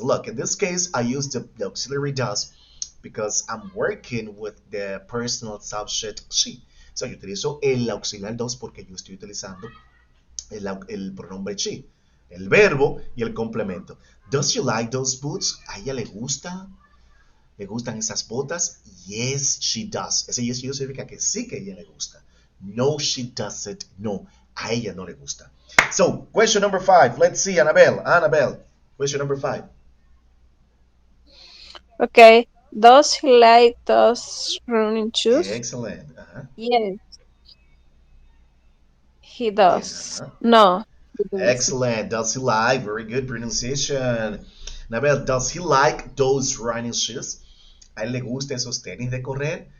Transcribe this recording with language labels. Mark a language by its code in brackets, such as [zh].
[en] Look, in this case, I use the auxiliary does because I'm working with the personal subject she. [es] So, yo utilizo el auxiliar does porque yo estoy utilizando el pronombre she, el verbo y el complemento. [en] Does she like those boots? [es] ¿A ella le gusta ¿Le gustan esas botas? [en] Yes, she does. [es] Ese [en] yes, she does [es] significa que sí que a ella le gusta. [en] No, she doesn't. [es] No, a ella no le gusta. [en] So, question number 5. Let's see, Annabelle. Annabelle, question number 5. Okay. Does he like those running shoes? Excellent. Uh-huh. Yes, he Yes, does. uh-huh. No, he doesn't. Excellent. Does he like? Very good pronunciation. Annabelle, does he like those running shoes? [es] ¿A él le gusta esos tenis de correr?